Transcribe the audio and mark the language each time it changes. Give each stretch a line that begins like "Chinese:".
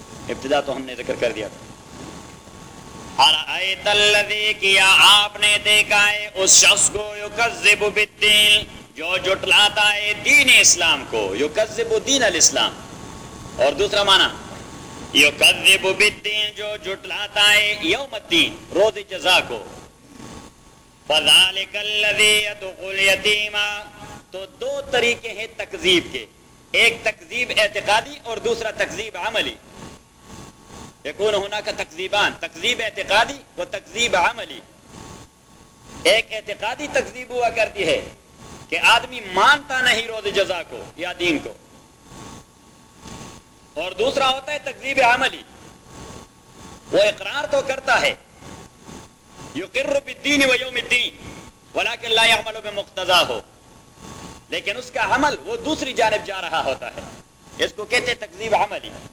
Urdu: ابتدا تو ہم نے ذکر کر دیا تھا.
Arabic: رأيت الذي,
Urdu: کیا آپ نے دیکھا ہے اس شخص کو,
Arabic: يكذب بالدين,
Urdu: جو جھٹلاتا ہے دین اسلام کو,
Arabic: يكذب دين الاسلام,
Urdu: اور دوسرا معنی
Arabic: يكذب بالدين,
Urdu: جو جھٹلاتا ہے
Arabic: يوم الدين,
Urdu: روز جزا کو.
Arabic: فذلك الذي يدخل يتيما,
Urdu: تو دو طریقے ہیں تکذیب کے, ایک تکذیب اعتقادی اور دوسرا تکذیب عملی.
Arabic: یکون هناك تکذیبان, تکذیب اعتقادی و تکذیب عملی.
Urdu: ایک اعتقادی تکذیب ہوا کرتی ہے کہ آدمی مانتا نہیں روز جزا کو یا دین کو, اور دوسرا ہوتا ہے تکذیب عملی, وہ اقرار تو کرتا ہے,
Arabic: یقر بالدین و یوم الدین, ولیکن لا یعمل بمقتضا ہو,
Urdu: لیکن اس کا عمل وہ دوسری جانب جا رہا ہوتا ہے, اس کو کہتے تکذیب عملی.